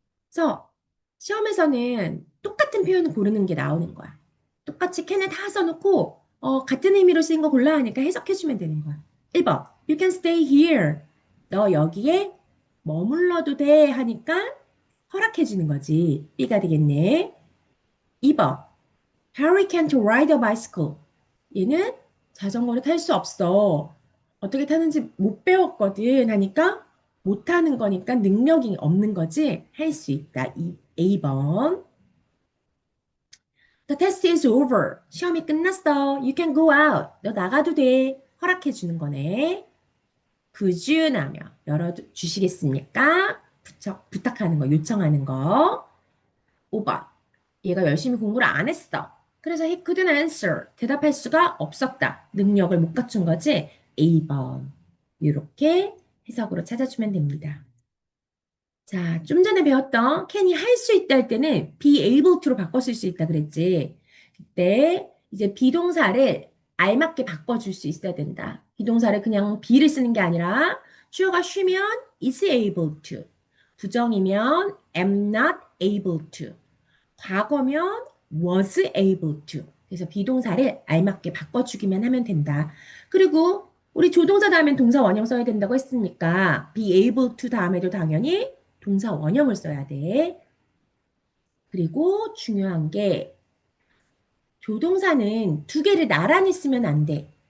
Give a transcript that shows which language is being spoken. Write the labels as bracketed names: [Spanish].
[Korean] 그래서 시험에서는 똑같은 표현을 고르는 게 나오는 거야. 똑같이 캔을 다 써놓고 같은 의미로 쓰인 거 골라 하니까 해석해주면 되는 거야. [English] 1번 You can stay here. [Korean] 너 여기에 머물러도 돼 하니까 허락해주는 거지. B가 되겠네. [English] 2번 Harry can't ride a bicycle. [Korean] 얘는 자전거를 탈 수 없어. 어떻게 타는지 못 배웠거든 하니까 못하는 거니까 능력이 없는 거지. 할 수 있다. A번. [English] The test is over. [Korean] 시험이 끝났어. [English] You can go out. [Korean] 너 나가도 돼. 허락해 주는 거네. [English] Could you [Korean] 나며 열어주시겠습니까? 부탁하는 거, 요청하는 거. 5번. 얘가 열심히 공부를 안 했어. 그래서 [English] he couldn't answer. [Korean] 대답할 수가 없었다. 능력을 못 갖춘 거지. A번. 이렇게 해석으로 찾아주면 됩니다. 자, 좀 전에 배웠던 can이 할 수 있다 할 때는 be able to로 바꿔 쓸 수 있다 그랬지. 그때 이제 비동사를 알맞게 바꿔줄 수 있어야 된다. 비동사를 그냥 be를 쓰는 게 아니라 주어가 쉬면 is able to. 부정이면 am not able to. 과거면 was able to. 그래서 비동사를 알맞게 바꿔주기만 하면 된다. 그리고 우리 조동사 다음엔 동사 원형 써야 된다고 했으니까 be able to 다음에도 당연히 동사 원형을 써야 돼. 그리고 중요한 게 조동사는 두 개를 나란히 쓰면 안 돼.